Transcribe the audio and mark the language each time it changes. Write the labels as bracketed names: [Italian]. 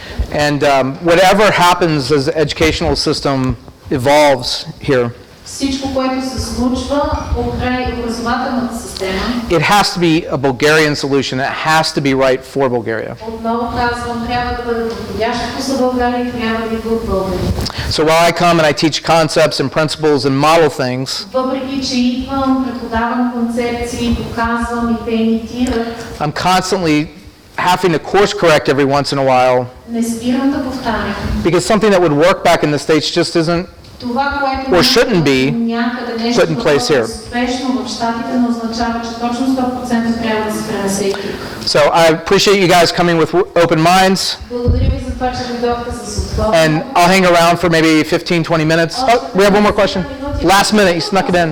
[English] And whatever happens as the educational system evolves here, [Bulgarian] Всичко, което се случва покрай образователната система, [English] it has to be a Bulgarian solution. It has to be right for Bulgaria. [Bulgarian] отново казвам, трябва да бъде подходящото за България и трябва да идва от България. [English] So while I come and I teach concepts and principles and model things, [Bulgarian] Въпреки, че идвам, преподавам концепции, показвам и те имитират, [English] I'm constantly having to course correct every once in a while [Bulgarian] не спирам да повтарям. [English] because something that would work back in the States just isn't. [Bulgarian] Това, което [English] Or shouldn't be [Bulgarian] някъде нещо [English] put in place here. [Bulgarian] успешно в Щатите, не означава, че точно 100% трябва да се пренесе и тук. [English] So I appreciate you guys coming with open minds, [Bulgarian] Благодаря ви за това, че дойдохте с отворено. [English] and I'll hang around for maybe 15-20 minutes. Oh, we have one more question. Last minute, you snuck it in.